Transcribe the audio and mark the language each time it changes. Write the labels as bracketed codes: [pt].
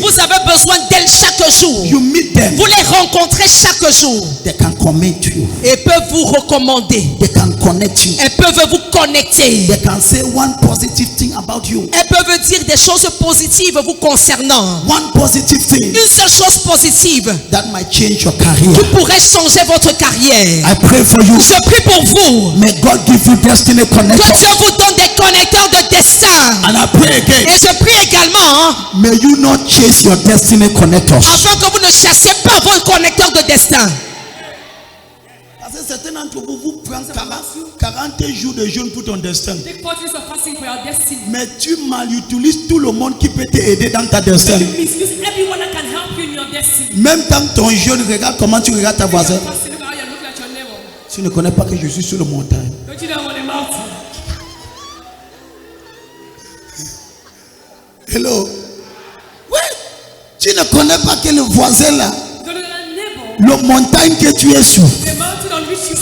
[fr] Vous avez besoin d'elles chaque jour. [en] You meet them. [fr] Vous les rencontrez chaque jour. [en] They can comment you. [fr] Et peuvent vous recommander. [en] They can connect you. [fr] Elles peuvent vous connecter. [en] They can say one positive thing about you. [fr] Elles peuvent dire des choses positives vous concernant. [en] One positive thing [fr] Une seule chose positive [en] that might change your career. [fr] qui pourrait changer votre carrière. [en] I pray for you. [fr] Je prie pour vous. [en] May God give you destiny [fr] Que [en] connectors. [fr] Dieu vous donne des connecteurs de destin. [en] And I pray again. [fr] Et je prie également [en] May you not chase your destiny connectors. [fr] afin que vous ne chassiez pas vos connecteurs de destin. Parce que certains d'entre vous, vous prennent 40 jours de jeûne pour ton destin. [en] Take 40 days of fasting for your destiny. [fr] Mais tu malutilises tout le monde qui peut t'aider dans ta destin. [en] You misuse everyone that can help you in your destiny. [fr] Même dans ton jeûne, regarde comment tu regardes ta voisine. [en] You're fasting, look how you're looking at your neighbor. [fr] Tu ne connais pas que je suis sur le montagne. [en] Don't you know I'm on a mountain? [fr] Hello. Oui. Tu ne connais pas que le voisin là, [en] Don't look at that neighbor. [fr] le montagne que tu es sur, [en] The mountain on which you